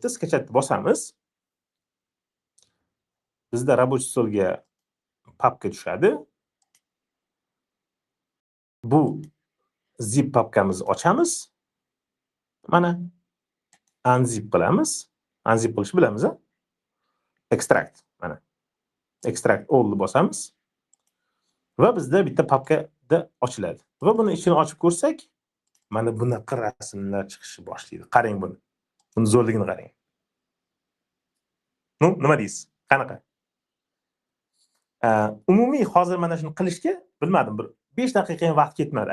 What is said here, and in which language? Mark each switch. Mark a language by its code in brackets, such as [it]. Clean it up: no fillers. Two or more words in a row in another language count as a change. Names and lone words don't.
[uz] Sketchatni bosamiz. Bizda рабочий stolga papka tushadi. Bu zip papkamizni ochamiz. Mana unzip qilamiz. Unzip qilishni bilamiz, a? Extract mana. [en] Extract all [uz] bosamiz va bizda bitta papkada ochiladi. Va buni ichini ochib ko'rsak, mana bunaqa rasmlar chiqishni boshlaydi. Qarang buni. Buni zo'rligini qarang. Nu, nima deysiz? Qanaqa? Umumiy hozir mana shuni qilishga bilmadim, bir 5 daqiqa ham vaqt ketmadi.